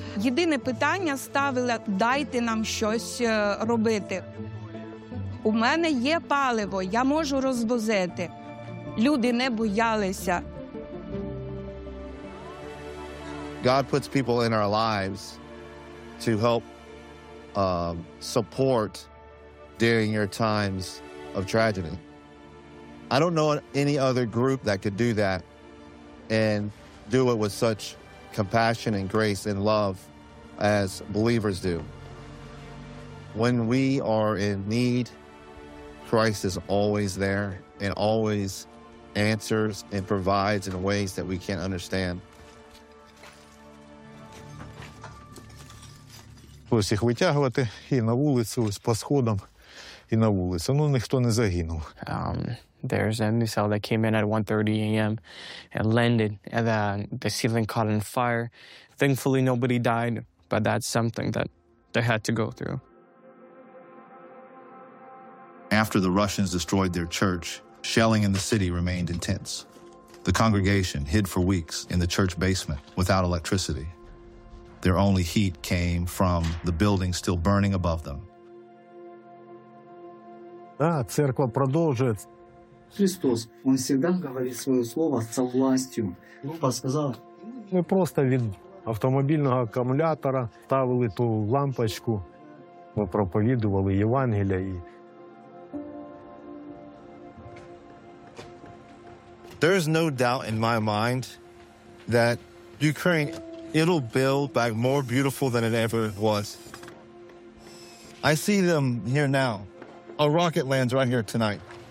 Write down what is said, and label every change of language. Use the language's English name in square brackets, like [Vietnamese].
[Ukrainian] Єдине питання ставили – дайте нам щось робити. У мене є паливо, я можу розвозити. Люди не боялися. [English] God puts people in our lives to help support during your times of tragedy. I don't know any other group that could do that and do it with such compassion and grace and love as believers do. When we are in need, Christ is always there and always answers and provides in ways that we can't understand. [Ukrainian] Ось їх витягувати і на вулицю, ось по сходам, і на вулицю. Ну, ніхто не загинув. [English] There's a missile that came in at 1:30 a.m. and landed, and the ceiling caught on fire. Thankfully, nobody died, but that's something that they had to go through. After the Russians destroyed their church, shelling in the city remained intense. The congregation hid for weeks in the church basement without electricity. Their only heat came from the building still burning above them. [Ukrainian] Так, церква продовжує. Христос, Він завжди говорить своє слово з властю. Він сказав. Ми просто від автомобільного акумулятора ставили ту лампочку, ми проповідували Євангелія. [English] There's no doubt in my mind that Ukraine, it'll build back more beautiful than it ever was. I see them here now. A rocket lands right here tonight.